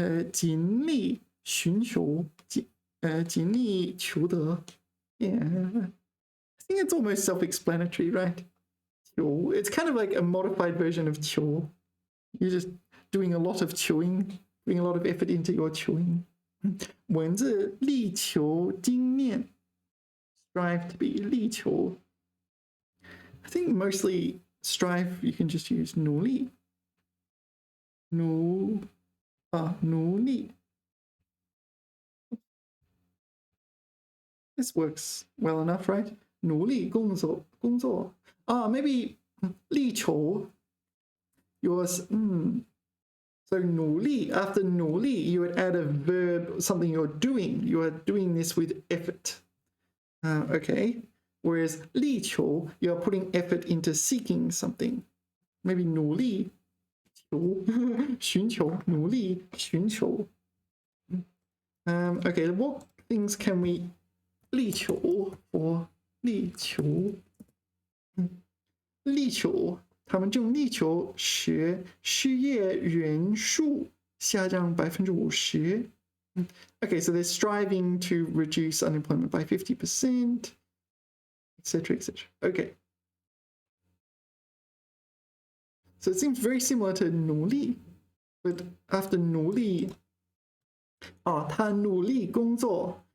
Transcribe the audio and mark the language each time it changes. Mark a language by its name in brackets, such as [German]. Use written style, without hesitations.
[Chinese] 尽力寻求, 尽力求得, yeah. [English] I think it's almost self-explanatory, right? [Chinese] 求. [English] It's kind of like a modified version of 求. You're just doing a lot of chewing, putting a lot of effort into your chewing. [Chinese] 文字力求精炼, strive to be, 力求. [English] I think mostly strive you can just use 努力. [Chinese] 努力. [English] This works well enough, right? [Chinese] 努力工作. [English] Maybe 力求 yours. So 努力, after 努力, you would add a verb, something you're doing. You are doing this with effort. Okay. Whereas 力求, you're putting effort into seeking something. Maybe 努力求, 寻求, 努力寻求. Okay, what things can we 力求 for 力求? [Chinese] 力求, 他们正力求使失业人数下降 50%. [English] Okay, so they're striving to reduce unemployment by 50%, etc., etc. Okay. So it seems very similar to 努力, but after 努力, 他努力工作.